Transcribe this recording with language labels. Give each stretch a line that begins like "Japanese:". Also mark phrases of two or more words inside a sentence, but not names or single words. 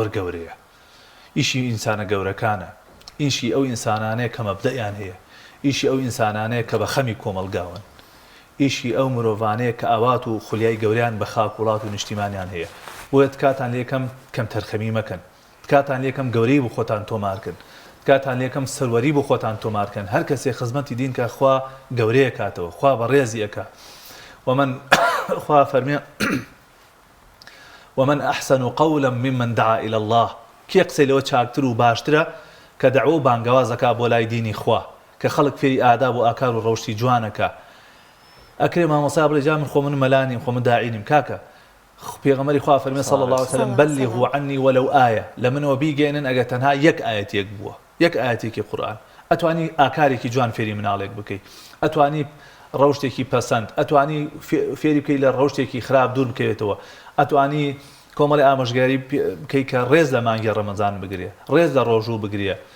Central Kurdish: گەورەیە ئیشی ئینسانە گەورەکانە ئیشی ئەو ئینسانانەیە کە مەبدەیان هەیە ئیشی ئەو ئینسانانەیە کە بە خەمی کۆمەلگاون ئیشی ئەو مرۆڤانەیە کە ئاوات و خولیای گەوریان بە خاک وڵات و نیشتیمانیان هەیە بۆیە کاتان لێکەم کەم تەرخەمی مەکەن کاتان لێکەم گەورەی بۆ خۆتان تۆمارکن کاتان لێکەم سەروەری بۆ خۆتان تۆمارکەن هەر کەسێ خزمەتی دین کە خوا گەورەیە کاتەوە خوا بەڕێزی ئەکا ومن خوا فەرمێ
Arabic: ومن أحسن قولا ممن دعا إلى الله
Central Kurdish: کێ قسەی لەوە چاکتر و باشترە کە دەعوە و بانگەوازەکە بۆ لای دینی خوا کە خەڵک فێری ئادا بۆ ئاکار و ڕەوشی جوانەکە ئەکرێ مامۆسا بڵێ جا من خۆ من مەلانیم خۆ من داعینیم کاکە پێغەمبەری خوا فەرمێ
Arabic: صلی الله عليه وسلم بلغوا عني ولو آية
Central Kurdish: لە منەوە بیگەێنن ئەگەر تەنها یەک ئاەتێک بووە یەک ئاەتێکی قورئان ئەتوانی ئاکارێکی جوان فێری مناڵێک بکەیت ئەتوانی ڕەوشتێکی پەسەند ئەتوانی فێری بکەی لە ڕەوشتێکی خراپ دوور بکەوێتەوە ئەتوانی کۆمەڵی ئامۆژگاری بکەی کە ڕێز لە مانگی ڕەمەزان بگرێ ڕێز لە ڕۆژوو بگرێ